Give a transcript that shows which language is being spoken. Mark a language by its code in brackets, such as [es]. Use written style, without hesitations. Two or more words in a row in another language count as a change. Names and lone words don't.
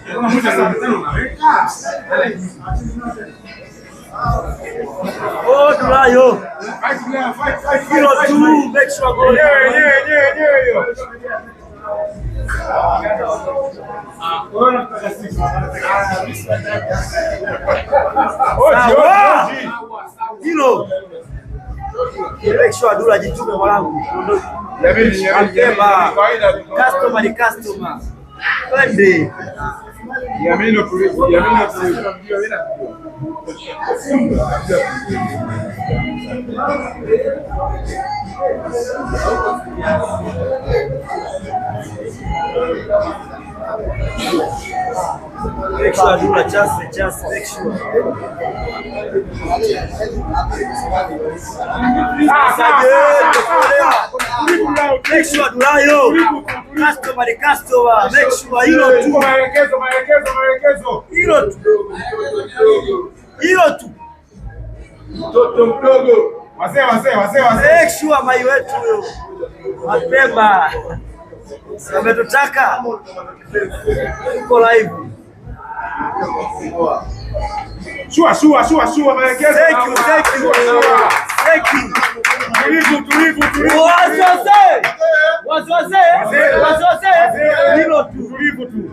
[sw] Oh, Dulla. Dulayo. [en] Fight. [sw] Hilo tu, [en] make sure goal. Hilo. Make sure [sw] Dulla jitume mwanangu. Customer ni customer. Twende. Yamini tulivu. [en] Make sure Dulla just make sure. Make sure Dullayo. [sw] Customer ni customer. [en] Make sure [sw] hilo tu. Maelekezo. Hilo tu. Mtoto mdogo. Wazee. [en] Make sure [sw] mai wetu huyo. Mapema. Ametutaka. Uko live. Shua maelekezo. [en] Thank you. [sw] Tulivu. Wazee. Hilo tu. Tulivu tu.